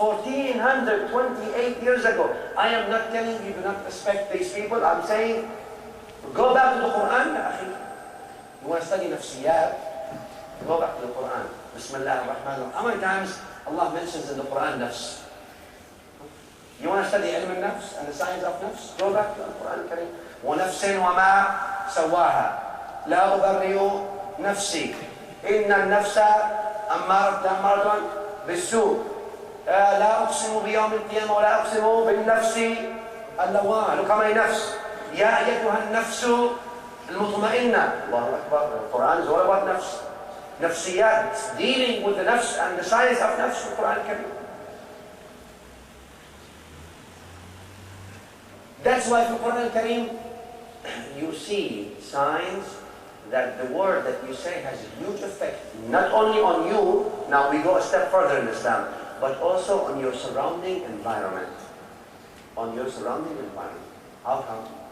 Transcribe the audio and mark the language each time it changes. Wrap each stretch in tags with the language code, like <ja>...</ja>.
<en>1428 years ago. I am not telling you do not respect these people. I'm saying, go back to the Quran, ya akhi. You want to study nafsiyat? Go back to the Quran. Bismillah ar-Rahman ar-Rahim. How many times Allah mentions in the Quran nafs? You want to study ilm al-nafs and the science of nafs? Go back to the Quran al-Karim.</en> <ar>وَنَفْسٍ وَمَا سَوَّاهَا لَا أُبَرِّئُ نَفْسِي إِنَّ النَّفْسَ أَمَّارَةٌ بِالسُّوءِ لا أقسم بيوم القيامة ولا أقسم بالنفس اللوامة.</ar> <en>Look how many nafs.</en> <ar>يا أيتها النفس المطمئنة. الله أكبر.</ar> <en>The Quran is all about nafs. Nafsiyat, dealing with the nafs and the science of nafs in the Quran Karim. That's why in the Quran Karim you see signs that the word that you say has a huge effect, not only on you, now we go a step further in Islam, but also on your surrounding environment. On your surrounding environment. How come?</en>